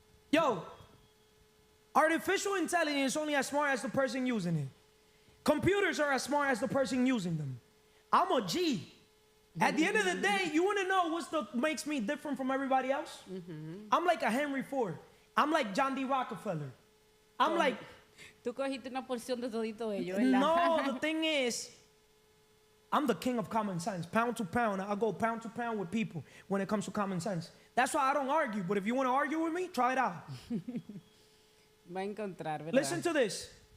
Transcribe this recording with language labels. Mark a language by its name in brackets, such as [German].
[English] Yo, artificial intelligence is only as smart as the person using it. Computers are as smart as the person using them. I'm a G. At the end of the day, you want to know what makes me different from everybody else? Mm-hmm. I'm like a Henry Ford. I'm like John D. Rockefeller. I'm like... [Spanish] Tú cogiste una porción de todito ello, ¿verdad? [English] No, the thing is, I'm the king of common sense. Pound to pound, I go pound to pound with people when it comes to common sense. That's why I don't argue. But if you want to argue with me, try it out. [Spanish] Va a encontrar, ¿verdad? [English] Listen to this.